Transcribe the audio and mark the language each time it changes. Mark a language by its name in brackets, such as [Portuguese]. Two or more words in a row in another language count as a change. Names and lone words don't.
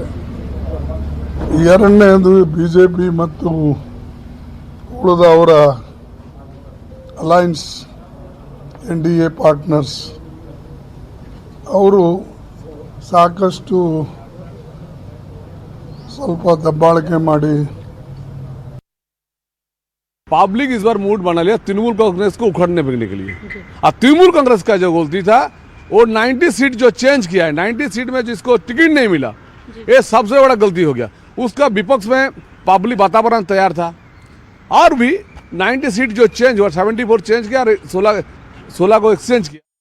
[Kannada] ಎರಡನೇದು BJP ಮತ್ತು ಉಳಿದ ಅವರ ಅಲೈನ್ಸ್ NDA ಪಾರ್ಟ್ನರ್ಸ್ ಅವರು ಸಾಕಷ್ಟು ಸ್ವಲ್ಪ ದಬ್ಬಾಳಿಕೆ ಮಾಡಿ [Hindi] पब्लिक इस बार मूड बना लिया तृणमूल कांग्रेस को उखड़ने बिकने के लिए। अब तृणमूल कांग्रेस का जो गलती था वो 90 सीट जो चेंज किया है, 90 सीट में जिसको टिकट नहीं मिला, ये सबसे बड़ा गलती हो गया। उसका विपक्ष में पब्लिक वातावरण तैयार था और भी 90 सीट जो चेंज हुआ 74 चेंज किया और 16 को एक्सचेंज किया।